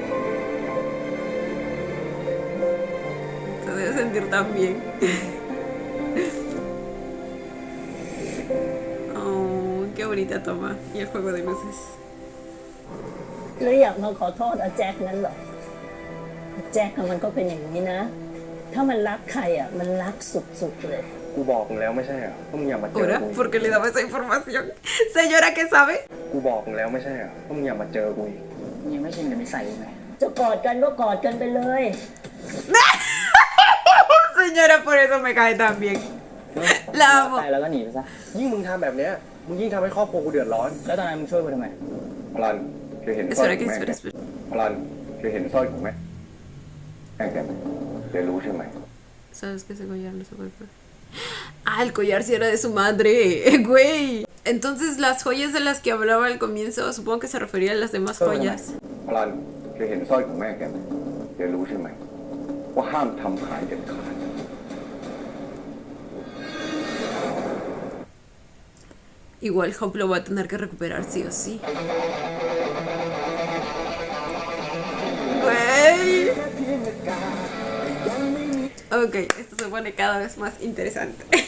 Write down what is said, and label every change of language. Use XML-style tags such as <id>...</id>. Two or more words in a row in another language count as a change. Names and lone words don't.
<es>Se debe sentir tan bien. Oh, qué bonita toma. Y el juego de luces.</es> <th>แล้วอยากมาขอโทษอาแจ็คนั้นเหรอแจ็คอะมันก็เป็นอย่างนี้นะ ถ้ามันรักใครอ่ะมันรักสุดๆเลย กูบอกมึงแล้วไม่ใช่เหรอว่ามึงอย่ามาเจอ</th> <es>Ahora,</es> <th>กู</th> <es>¿por qué le daba esa información? Señora, ¿qué sabe? กูบอกมึงแล้วไม่ใช่เหรอว่ามึงอย่ามาเจอกูอีก ยังไม่ชินกับนิสัยไหมจะกอดกันก็กอดกันไปเลย Señora, por eso me cae tan bien. La amo.</es> <th>ตายแล้วก็หนีไปซะ ยิ่งมึงทำแบบเนี้ยมึงยิ่งทำให้ครอบครัวกูเดือดร้อน แล้วตอนนั้นมึงช่วยกูทำไม พลันเคยเห็นสร้อย</th> <es>Espera,</es> <th>ของ</th> <es>que</es> <th>แม่</th> <es>espera, espera.</es> <th>พลันเคยเห็นสร้อยของแม่แม่แกไหมเดี๋ยวรู้ใช่ไหม</th> <es>¿Sabes que ese collar no se puede poner? Ah, el collar sí era de su madre, güey. Entonces las joyas de las que hablaba al comienzo, supongo que se refería a las demás joyas.</es> <th>พลันเคยเห็นสร้อยของแม่แกไหมเดี๋ยวรู้ใช่ไหมว่าห้ามทำขายเด็ดขาด</th> <es>Igual Hope lo va a tener que recuperar sí o sí. Güey. Ok, esto se pone cada vez más interesante.</es>